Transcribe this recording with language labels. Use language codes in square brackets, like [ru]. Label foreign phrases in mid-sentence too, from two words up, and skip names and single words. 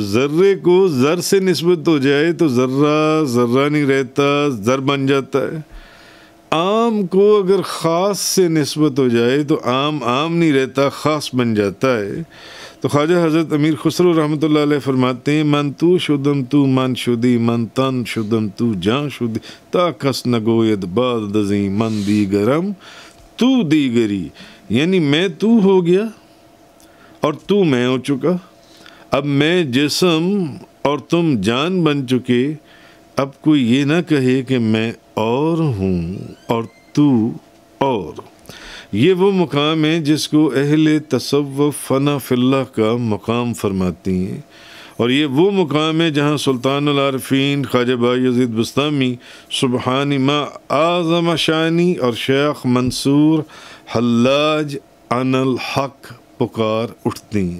[ur] ذرے کو ذر سے نسبت ہو جائے تو ذرہ ذرہ نہیں رہتا، ذر بن جاتا ہے۔ عام کو اگر خاص سے نسبت ہو جائے تو عام عام نہیں رہتا، خاص بن جاتا ہے۔ تو خواجہ حضرت امیر خسرو [ar] رحمۃ اللہ علیہ [ur] فرماتے ہیں [fa] من تو شدم تو من شدی من تن شدم تو جان شدی تا کس نگوید بعد دزیں من دیگرم تو دیگری، [ur] یعنی میں تو ہو گیا اور تو میں ہو چکا، اب میں جسم اور تم جان بن چکے، اب کوئی یہ نہ کہے کہ میں اور ہوں اور تو اور۔ یہ وہ مقام ہے جس کو اہل تصوف [ar] فنا فی اللہ [ur] کا مقام فرماتی ہیں، اور یہ وہ مقام ہے جہاں [ar] سلطان العارفین [ur] خواجہ بایزید بستامی [ar] سبحان ما اعظم شانی [ur] اور شیخ منصور حلاج [ar] عن الحق [ur] پکار اٹھتے ہیں۔